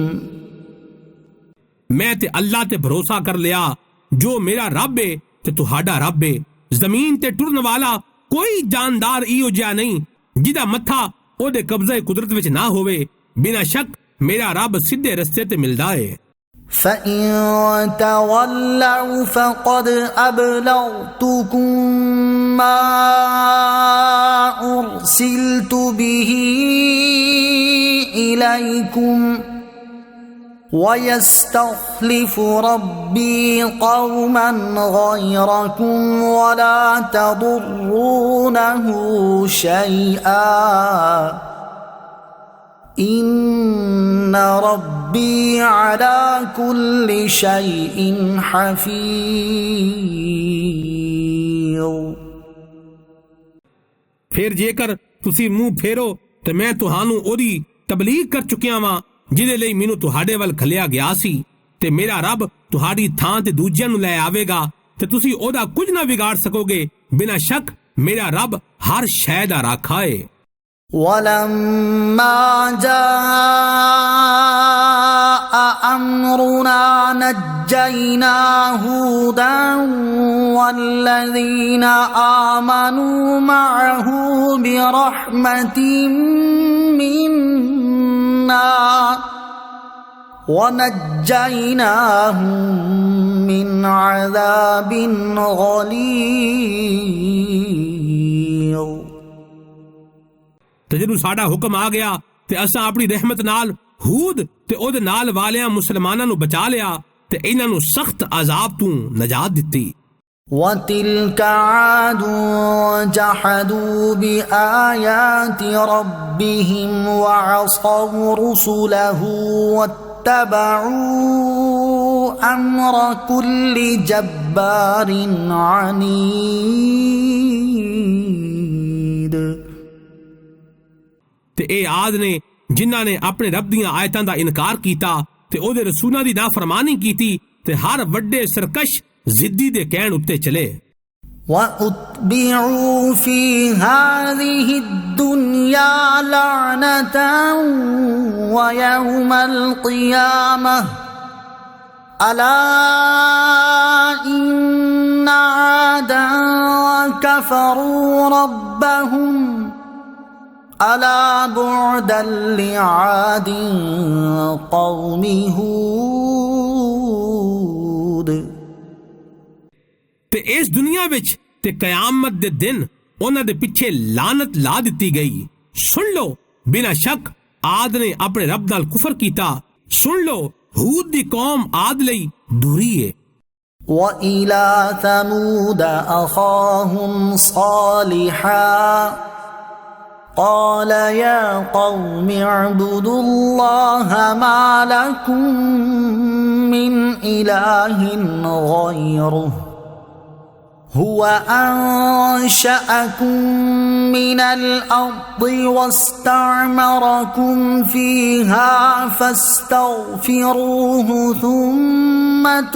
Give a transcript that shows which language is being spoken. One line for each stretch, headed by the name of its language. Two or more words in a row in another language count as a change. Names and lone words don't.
Punjabi: ਮੈਂ ਤੇ ਅੱਲਾਹ ਤੇ ਭਰੋਸਾ ਕਰ ਲਿਆ ਜੋ ਮੇਰਾ ਰੱਬ ਏ ਤੇ ਤੁਹਾਡਾ ਰੱਬ ਏ। ਜ਼ਮੀਨ ਤੇ ਟੁਰਨ ਵਾਲਾ ਕੋਈ ਜਾਨਦਾਰ ਇਹੋ ਜਿਹਾ ਨਹੀਂ ਜਿਹਦਾ ਮੱਥਾ ਉਹਦੇ ਕਬਜ਼ੇ ਕੁਦਰਤ ਵਿੱਚ ਨਾ ਹੋਵੇ। ਬਿਨਾਂ ਸ਼ੱਕ ਮੇਰਾ ਰੱਬ ਸਿੱਧੇ ਰਸਤੇ ਤੇ ਮਿਲਦਾ ਏ।
Arabic: فإن تولوا فقد أبلغتكم ما أرسلت به إليكم ويستخلف ربي قوما غيركم ولا تضرونه شيئا إن ربي على كل شيء حفيظ
Punjabi: ਫਿਰ ਜੇਕਰ ਤੁਸੀਂ ਮੂੰਹ ਫੇਰੋ ਤੇ ਮੈਂ ਤੁਹਾਨੂੰ ਉਹਦੀ ਤਬਲੀਗ ਕਰ ਚੁੱਕਿਆ ਵਾਂ ਜਿਹਦੇ ਲਈ ਮੈਨੂੰ ਤੁਹਾਡੇ ਵੱਲ ਖਲਿਆ ਗਿਆ ਸੀ ਤੇ ਮੇਰਾ ਰੱਬ ਤੁਹਾਡੀ ਥਾਂ ਤੇ ਦੂਜਿਆਂ ਨੂੰ ਲੈ ਆਵੇਗਾ ਤੇ ਤੁਸੀਂ ਉਹਦਾ ਕੁਝ ਨਾ ਵਿਗਾੜ ਸਕੋਗੇ। ਬਿਨਾਂ ਸ਼ੱਕ ਮੇਰਾ ਰੱਬ ਹਰ ਸ਼ੈ ਦਾ ਰਾਖਾ ਏ।
Arabic: ولما جاء أمرنا نجينا هودا والذين آمنوا معه برحمة منا ونجيناهم من عذاب غليظ
Punjabi: ਤੇ ਜਦੋਂ ਸਾਡਾ ਹੁਕਮ ਆ ਗਿਆ ਤੇ ਅਸਾਂ ਆਪਣੀ ਰਹਿਮਤ ਨਾਲ ਹੂਦ ਤੇ ਉਹਦੇ ਨਾਲ ਵਾਲਿਆਂ ਮੁਸਲਮਾਨਾਂ ਨੂੰ ਬਚਾ ਲਿਆ ਤੇ ਇਹਨਾਂ ਨੂੰ ਸਖਤ ਅਜ਼ਾਬ ਤੋਂ ਨਜਾਤ ਦਿੱਤੀ।
Arabic: وتلك عاد جحدوا بآيات ربهم وعصوا رسله واتبعوا أمر كل جبار عنيد
Punjabi: ਤੇ ਇਹ ਆਦ ਨੇ ਜਿਨ੍ਹਾਂ ਨੇ ਆਪਣੇ ਰੱਬ ਦੀਆਂ ਆਇਤਾਂ ਦਾ ਇਨਕਾਰ ਕੀਤਾ ਤੇ ਉਹਦੇ ਰਸੂਲਾਂ ਦੀ ਨਾਫਰਮਾਨੀ ਕੀਤੀ ਤੇ ਹਰ ਵੱਡੇ ਸਰਕਸ਼ ਜ਼ਿੱਦੀ ਦੇ ਕਹਿਣ ਉੱਤੇ ਚਲੇ।
Arabic: وَأُتْبِعُوا فِي هَذِهِ الدُّنْيَا لَعْنَةً وَيَوْمَ الْقِيَامَةِ أَلَا إِنَّ عادا كفروا ربهم ألا بعدا لعاد قوم هود
Punjabi: ਤੇ ਇਸ ਦੁਨੀਆ ਵਿੱਚ ਤੇ ਕਿਆਮਤ ਦੇ ਦਿਨ ਉਹਨਾਂ ਦੇ ਪਿੱਛੇ ਲਾਨਤ ਲਾ ਦਿੱਤੀ ਗਈ। ਸੁਣ ਲਓ, ਬਿਨਾਂ ਸ਼ੱਕ ਆਦ ਨੇ ਆਪਣੇ ਰੱਬ ਨਾਲ ਕੁਫਰ ਕੀਤਾ। ਸੁਣ ਲਓ, ਹੂਦ ਦੀ ਕੌਮ ਆਦ ਲਈ ਦੂਰੀ ਹੈ।
Arabic: وإلى ثمود أخاهم صالحا قال يا قوم اعبدوا الله ما لكم من إله غيره هو أنشأكم من الأرض واستعمركم فيها فاستغفروه ثم